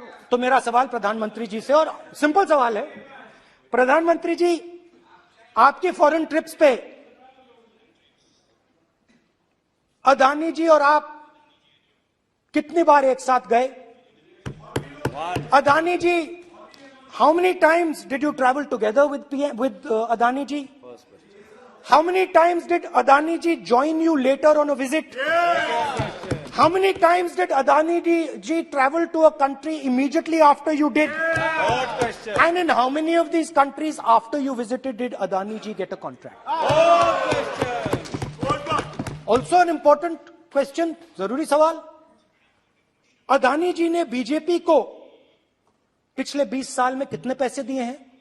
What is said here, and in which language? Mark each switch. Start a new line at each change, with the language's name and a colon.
Hindi: तो मेरा सवाल प्रधानमंत्री जी से, और सिंपल सवाल है, प्रधानमंत्री जी आपकी फॉरेन ट्रिप्स पे अदानी जी और आप कितनी बार एक साथ गए?
English: Adani ji, how many times did you travel together with Adani ji? How many times did Adani ji join you later on a visit? How many times did Adani ji travel to a country immediately after you did? And in how many of these countries after you visited did Adani ji get a contract? Also an important question,
Hindi: जरूरी सवाल, अदानी जी ने BJP को पिछले 20 साल में कितने पैसे दिए हैं?